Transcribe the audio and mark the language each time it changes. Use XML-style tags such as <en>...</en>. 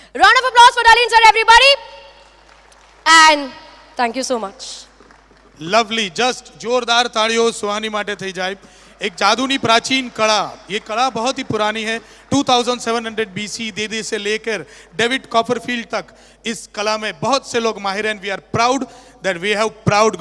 <en>Round of applause for Nalin sir, everybody. And thank you so much. Lovely just</en> <gu>જોરદાર તાળીઓ સુહાની માટે થઈ જાય.</gu> <hi>एक जादूनी प्राचीन कला, ये कला बहुत ही पुरानी है. 2700 BC देदे से लेकर डेविड कॉपरफील्ड तक इस कला में बहुत से लोग माहिर हैं.</hi> <en>We are proud that we have proud Gujarat.</en>